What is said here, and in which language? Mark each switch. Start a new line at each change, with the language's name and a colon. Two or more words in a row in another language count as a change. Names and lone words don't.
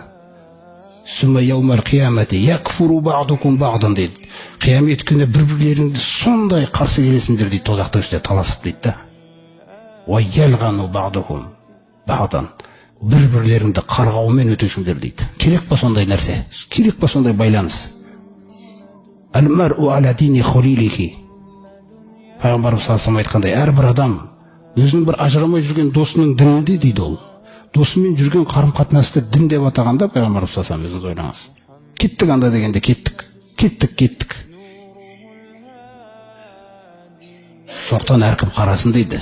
Arabic: ثم يوم القيامة يكفر بعضكم بعضا дейді.
Kazakh: Қиямет күні бір-бірлеріңді сондай қарсы келесіңдер дейді, тозақтың ішінде таласып дейді да.
Arabic: ويلعن بعضكم بعضا.
Kazakh: Бір-бірлеріңді қарғаумен өтесіңдер дейді. Керек па сондай нәрсе? Керек па сондай байланыс?
Arabic: المرء على دين خليله.
Kazakh: Пайғамбар саллаллаху айтқандай, әрбір адам өзінің бір ажырамай жүрген досының дінінде дейді ол. Досымен жүрген қарым-қатынасты дін деп атағанда Пайғамбар саллаллаху өзіңіз ойлаңыз. Кеттік анда дегенде кеттік. Соқтан әркім қарасын дейді.